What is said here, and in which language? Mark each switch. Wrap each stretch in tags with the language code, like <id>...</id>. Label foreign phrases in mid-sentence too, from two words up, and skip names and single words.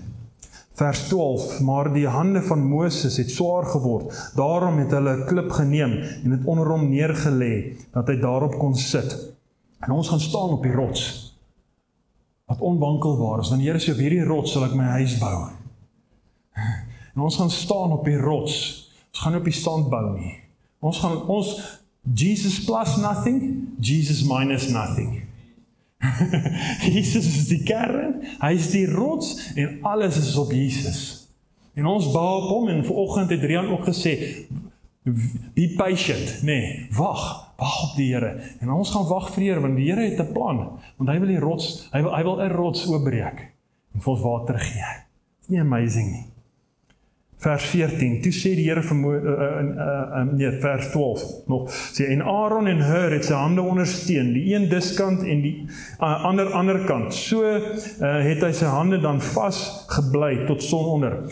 <af>Vers 12, maar die hande van Moses het swaar geword, daarom het hulle 'n klip geneem en het onder hom neergelê, dat hy daarop kon sit. En ons gaan staan op die rots, wat onwankelbaar is, want die Here sê, op hierdie rots sal ek my huis bou. En ons gaan staan op die rots, ons gaan nie op die sand bou nie.</af> <en>Jesus plus nothing, Jesus minus nothing.</en> <af>Jesus is die kern, hy is die rots en alles is op Jesus. En ons bou op hom en vanoggend het Rian ook gesê,</af> <en>be patient,</en> <af>wag op die Here. En ons gaan wag vir die Here, want die Here het 'n plan, want hy wil die rots, hy wil 'n rots oopbreek en vir ons water gee. Dis nie amazing nie. Vers 14, toe sê die Here vir vers 12 nog, sê, en Aaron en Hur het sy hande ondersteun, die een diskant en die ander kant, so het hy sy hande dan vas gebly tot sononder.</af>